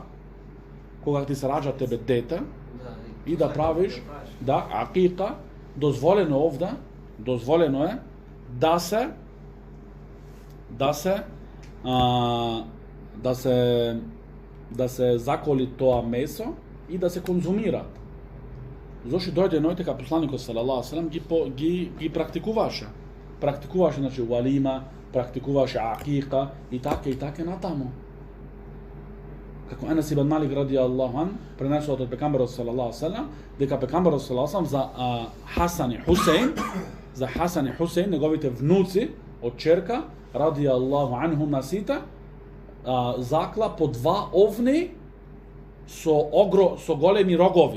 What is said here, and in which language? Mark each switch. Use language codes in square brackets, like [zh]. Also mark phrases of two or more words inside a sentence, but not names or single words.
[mk] Кога ти се раѓа тебе дете и да правиш акика, дозволено е да се заколи тоа месо и да се конзумира. Зошто дојде нојте посланикот [ar] صلى الله عليه وسلم [mk] ги практикуваше. Значи уалима, практикуваше акика и така натаму. Како Анас ибн Малик [ar] رضي الله عن [mk] пренесува од пекамберот [ar] صلى الله عليه وسلم [mk] дека пекамберот [ar] صلى الله عليه وسلم [mk] за Хасан и Хусейн, неговите внуци од черка [ar] رضي الله عنهم [mk] насите, закла по 2 овни со големи рогови.